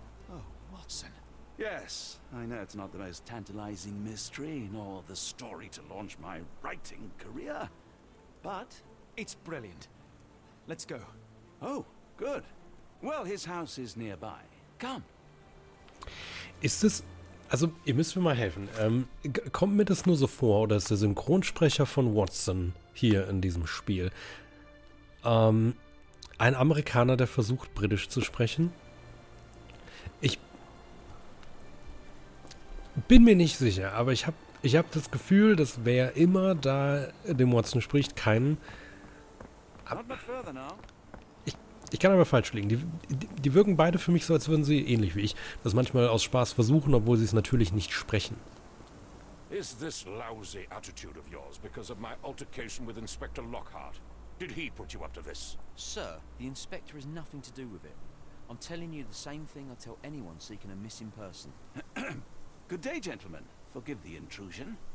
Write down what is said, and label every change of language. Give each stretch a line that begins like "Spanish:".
English: Oh, Watson. Yes, I know it's not the most tantalizing mystery, nor the story to launch my writing career. But... it's brilliant. Let's go. Oh, good. Well, his house is nearby. Come.
German: Ist es, also ihr müsst mir mal helfen, kommt mir das nur so vor, oder ist der Synchronsprecher von Watson hier in diesem Spiel ein Amerikaner, der versucht, britisch zu sprechen? bin mir nicht sicher, aber ich hab das Gefühl, dass wer immer da dem Watson spricht, keinen...
English: Not much further now.
German: Ich kann aber falsch liegen. Die wirken beide für mich so, als würden sie, ähnlich wie ich, das manchmal aus Spaß versuchen, obwohl sie es natürlich nicht sprechen.
English: Is this lousy attitude of yours because of my altercation with Inspector Lockhart? Did he put you up to this? Sir, the inspector has nothing to do with it. I'm telling you the same thing I tell anyone seeking a missing person. Good day, gentlemen. Forgive the intrusion.